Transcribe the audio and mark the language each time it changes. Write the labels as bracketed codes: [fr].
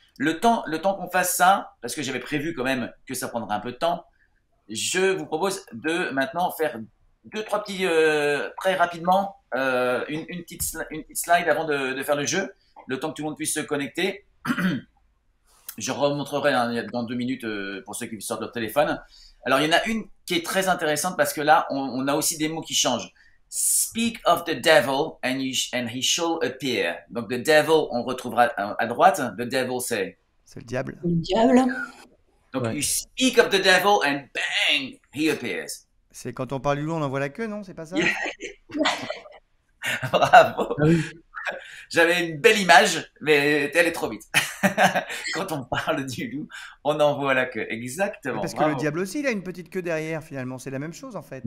[fr] Le temps qu'on fasse ça, parce que j'avais prévu quand même que ça prendrait un peu de temps, je vous propose de maintenant faire 2-3 petits, très rapidement, une petite slide avant de faire le jeu, le temps que tout le monde puisse se connecter. Je remontrerai dans 2 minutes pour ceux qui sortent leur téléphone. Alors, il y en a une qui est très intéressante parce que là, on a aussi des mots qui changent. [en] Speak of the devil and he shall appear. [fr] Donc, the devil, on le retrouvera à droite. The devil, c'est... C'est le diable. Le diable. Donc, Ouais. [en] you speak of the devil and bang, he appears. [fr] C'est quand on parle du loup, on envoie la queue, non? C'est pas ça? [en] Yeah. [fr] Bravo. Ah oui. J'avais une belle image, mais elle est trop vite. Quand on parle du loup, on envoie la queue. Exactement. Parce que Bravo. le diable aussi, il a une petite queue derrière, finalement. C'est la même chose, en fait.